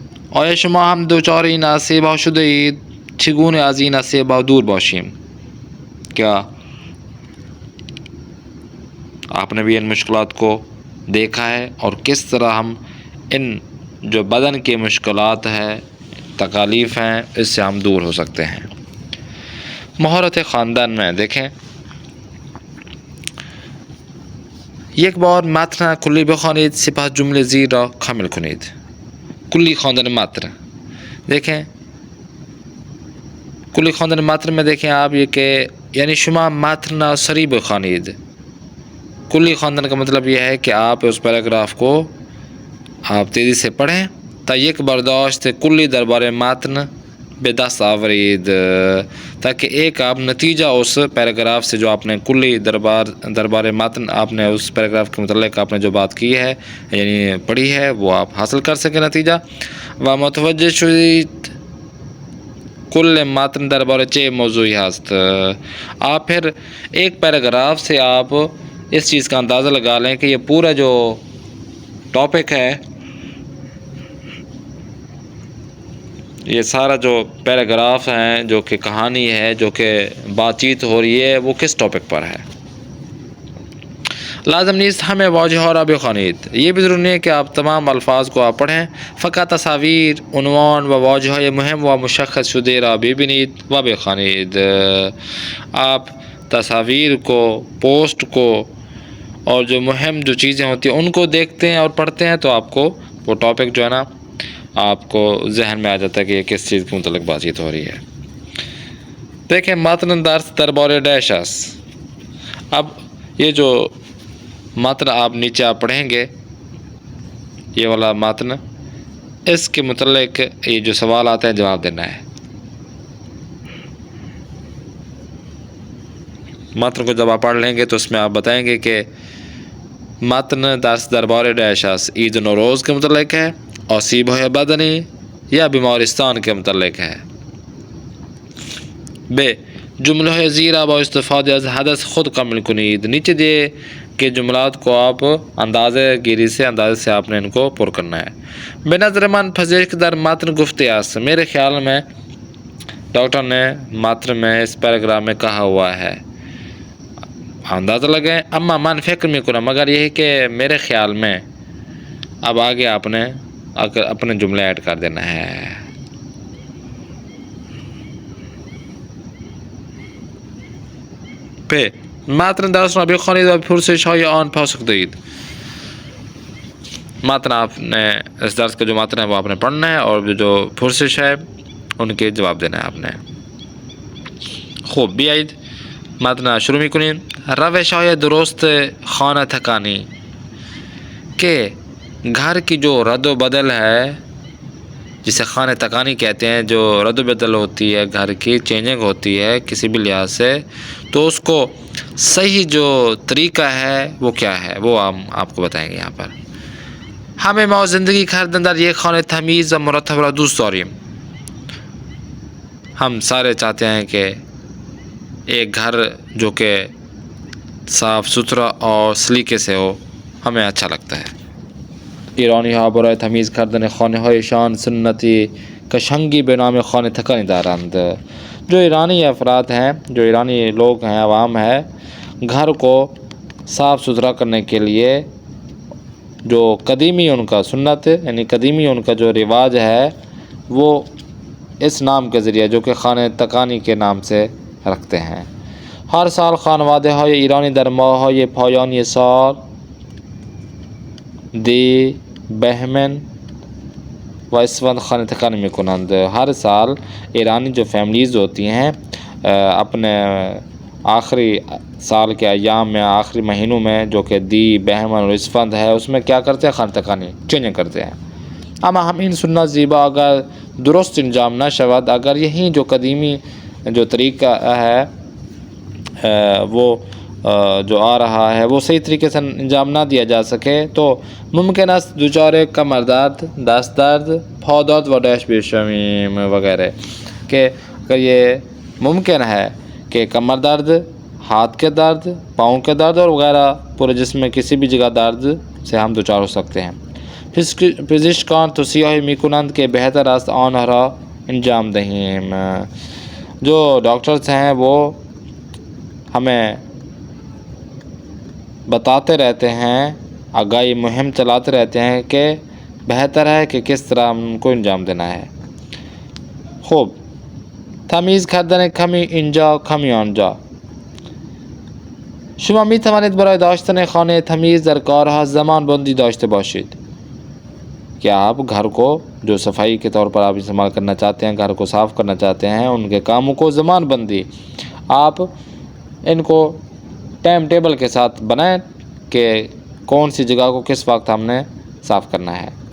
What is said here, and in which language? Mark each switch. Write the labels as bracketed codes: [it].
[fa] آیا شما هم دچار این آسیب‌ها شده اید؟ چگونه از این آسیب‌ها دور باشیم؟ [ur] کیا آپ نے بھی ان مشکلات کو دیکھا ہے اور کس طرح ہم ان جو بدن کی مشکلات ہیں، تکالیف ہیں، اس سے ہم دور ہو سکتے ہیں. مہارت خواندن میں دیکھیں. [fa] یک بار متن کلی بخوانید، سپس جمله زیر را کامل کنید. [ur] کلی خواندن متن دیکھیں. کلی خواندن متن میں دیکھیں آپ یہ کہ یعنی [fa] شما متن سریع بخوانید. [ur] کلی خواندن کا مطلب یہ ہے کہ آپ اس پیراگراف کو آپ تیزی سے پڑھیں [fa] تا یک برداشت کلی دربار متن به دست آورید، [ur] تاکہ ایک آپ نتیجہ اس پیراگراف سے جو آپ نے کلی دربار متن آپ نے اس پیراگراف کے متعلق آپ نے جو بات کی ہے یعنی پڑھی ہے وہ آپ حاصل کر سکیں نتیجہ. [fa] و متوجہ شدید کل متن دربار چه موضوعی هست. [ur] آپ پھر ایک پیراگراف سے آپ اس چیز کا اندازہ لگا لیں کہ یہ پورا جو ٹاپک ہے، یہ سارا جو پیراگراف ہیں، جو کہ کہانی ہے، جو کہ بات چیت ہو رہی ہے، وہ کس ٹاپک پر ہے. [fa] لازم نیست ہمیں واجہ را بخوانید. [ur] یہ بھی ضروری ہے کہ آپ تمام الفاظ کو آپ پڑھیں. [fa] فقط تصاویر، عنوان و واجہ مهم و مشخص شده را ببینید و بخوانید. [ur] آپ تصاویر کو، پوسٹ کو اور جو مہم جو چیزیں ہوتی ہیں ان کو دیکھتے ہیں اور پڑھتے ہیں تو آپ کو وہ ٹاپک جو ہے نا آپ کو ذہن میں آ جاتا ہے کہ یہ کس چیز کے متعلق بات چیت ہو رہی ہے. [fa] دیکھیں متن درس دربار ڈیش است. [ur] اب یہ جو متن آپ نیچے آپ پڑھیں گے، یہ والا متن، اس کے متعلق یہ جو سوال آتے ہیں جواب دینا ہے. متن کو جب آپ پڑھ لیں گے تو اس میں آپ بتائیں گے کہ [fa] متن درس دربار ڈیش است [ur] عید نوروز کے متعلق ہے، [fa] آسیب های بدنی یا بیمارستان [ur] کے متعلق ہے. ب. [fa] جمله زیر با استفاده از حدث خود کامل کنید. [ur] نیچے دیے کہ جملات کو آپ اندازے گیری سے آپ نے ان کو پر کرنا ہے. [fa] به نظر من پذیرش در متن گفته است. [ur] میرے خیال میں ڈاکٹر نے متن میں اس پیراگراف میں کہا ہوا ہے. اندازہ لگیں. [fa] اما من فکر میکنم، [ur] مگر یہ ہے کہ میرے خیال میں. اب آگے آپ نے اپنے جملے ایڈ کر دینا ہے. پ. [fa] متن درس را بخوانید و پرسش های آن پاسخ دهید. [ur] متن آپ نے اس درس کا جو متن ہے وہ آپ نے پڑھنا ہے اور جو پرسش ہے ان کے جواب دینا ہے آپ نے. [fa] خوب بیایید متن شروع میکنیم. روش‌های درست خانه تکانی [ur] کہ گھر کی جو رد و بدل ہے جسے خانہ تکانی کہتے ہیں، جو رد و بدل ہوتی ہے گھر کی، چینجنگ ہوتی ہے کسی بھی لحاظ سے، تو اس کو صحیح جو طریقہ ہے وہ کیا ہے وہ ہم آپ کو بتائیں گے یہاں پر. [fa] ہمیں ما زندگی کردن یہ خانه تمیز و مرتب را دوست داریم. [ur] ہم سارے چاہتے ہیں کہ ایک گھر جو کہ صاف ستھرا اور سلیقے سے ہو، ہمیں اچھا لگتا ہے. [fa] ایرانی ها برای تمیز کردن خانه هایشان سنتی کشنگی به نام خانه تکانی دارند. [ur] جو ایرانی افراد ہیں، جو ایرانی لوگ ہیں، عوام ہے، گھر کو صاف ستھرا کرنے کے لیے جو قدیمی ان کا سنت ہے، یعنی قدیمی ان کا جو رواج ہے، وہ اس نام کے ذریعے جو کہ خانہ تکانی کے نام سے رکھتے ہیں. [fa] ہر سال خانواده های ایرانی در ماه های پایانی سال دی بہمن و اسفند خانہ تکانی میکنند. [ur] ہر سال ایرانی جو فیملیز ہوتی ہیں اپنے آخری سال کے ایام میں، آخری مہینوں میں جو کہ دی بہمن اور اسفند ہے، اس میں کیا کرتے ہیں؟ خانہ تکانی چینج کرتے ہیں. [fa] اما ہم ان سنت زیبا اگر درست انجام نہ شود، [ur] اگر یہی جو قدیمی جو طریقہ ہے وہ جو آ رہا ہے وہ صحیح طریقے سے انجام نہ دیا جا سکے، [fa] تو ممکن است دچار کمر درد، دست درد، پا درد و ڈیش بیشمیم وغیرہ، [ur] کہ اگر یہ ممکن ہے کہ کمر درد، ہاتھ کے درد، پاؤں کے درد اور وغیرہ پورے جسم میں کسی بھی جگہ درد سے ہم دچار ہو سکتے ہیں. [fa] پزشکان توصیه میکنند که بہتر است آنها را انجام دهیم. [ur] جو ڈاکٹرز ہیں وہ ہمیں بتاتے رہتے ہیں، آگاہی مہم چلاتے رہتے ہیں کہ بہتر ہے کہ کس طرح ہم کو انجام دینا ہے. [fa] خوب تمیز کردن کمی اینجا کمی آنجا. شما می توانید برای داشتن خانه تمیز در کارها زمان بندی داشته باشید. [ur] کہ آپ گھر کو جو صفائی کے طور پر آپ استعمال کرنا چاہتے ہیں، گھر کو صاف کرنا چاہتے ہیں، ان کے کاموں کو زمان بندی آپ ان کو ٹائم ٹیبل کے ساتھ بنائیں کہ کون سی جگہ کو کس وقت ہم نے صاف کرنا ہے.